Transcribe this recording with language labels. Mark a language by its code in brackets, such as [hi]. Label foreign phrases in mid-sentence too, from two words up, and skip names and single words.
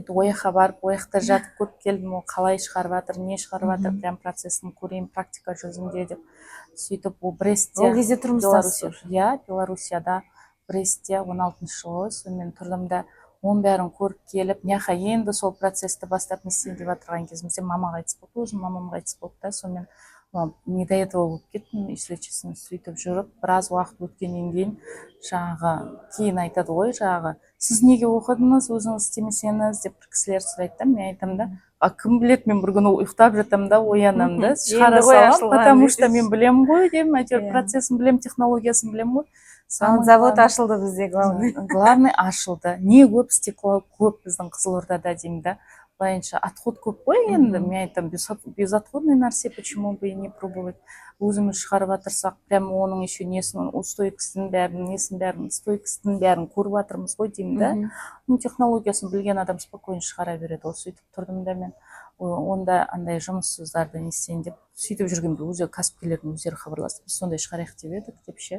[kk] Ояққа барып, ояқта жатып көріп келдім, ол қалай шығарып жатыр, не шығарып жатыр, прям процесін көрейін, практика жүзінде деп. Сөйтіп ол Брестте, ол кезде тұрмыстасыз? Иә, Белоруссияда, Брестте 16-шы жылы, сонымен тұрдым да, оның бәрін көріп келіп, няха енді сол процесті бастап не істейін деп отырған кезімізде мама қайтыс болды, өзім мамам қайтыс болды да, сонымен не [ru] до этого [kk] болып кеттім, [ru] если честно, [kk] сөйтіп жүріп, біраз уақыт өткеннен кейін жаңағы кейін айтады ғой, жаңағы сіз неге оқыдыңыз, өзіңіз істемесеңіз деп бір кісілер сұрайды да, мен айтамын да, кім біледі, мен бір күні ұйықтап жатамын да, оянамын да, шығара саламын, [ru] потому что [kk] мен білемін ғой деймін, әйтеуір процесін білемін, технологиясын білемін ғой. Завод ашылды бізде, главный ашылды. Не көп стекло көп біздің Қызылордада деймін да. Былайынша отход көп қой енді, мен айтам, безотходный нәрсе, [ru] почему бы и не пробовать. [kk] Өзіміз шығарып жатырсақ, прям оның еще несін, стойкісін бәрін көріп жатырмыз ғой деймін да. Технологиясын білген адам спокойно шығара береді. Ол сөйтіп тұрдым да мен, онда андай жұмыссыздарды не істейін деп, сөйтіп жүргенде өзі кәсіпкерлердің өздері хабарласты, біз сондай шығарайық деп едік деп ше.